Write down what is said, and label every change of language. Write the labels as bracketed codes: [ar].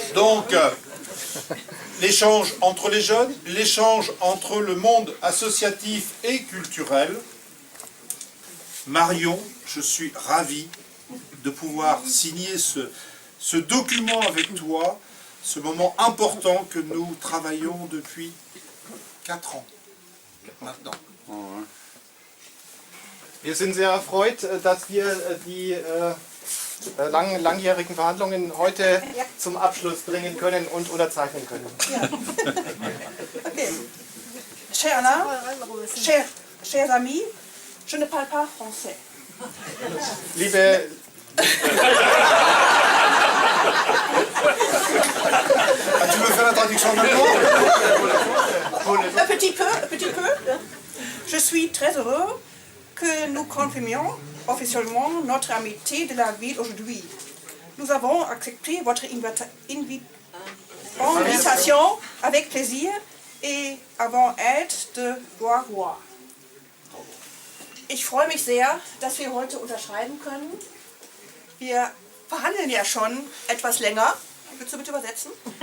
[fr] Donc, l'échange entre les jeunes, l'échange entre le monde associatif et culturel. Marion, je suis ravi de pouvoir signer ce document avec toi, ce moment important que nous travaillons depuis 4 ans maintenant. [de] Wir sind sehr erfreut, dass wir die langjährigen Verhandlungen heute zum Abschluss bringen können und unterzeichnen können. Okay. [fr] Cher Alain, chers amis, je ne parle pas français. [de] Liebe [fr] Tu veux faire la traduction maintenant? Un petit peu. Je suis très heureux que nous confirmions officiellement notre amitié de la ville aujourd'hui. Nous avons accepté votre invitation avec plaisir et avons hâte de voir roi. [de] Ich freue mich sehr, dass wir heute unterschreiben können. Wir verhandeln ja schon etwas länger. Willst du bitte übersetzen?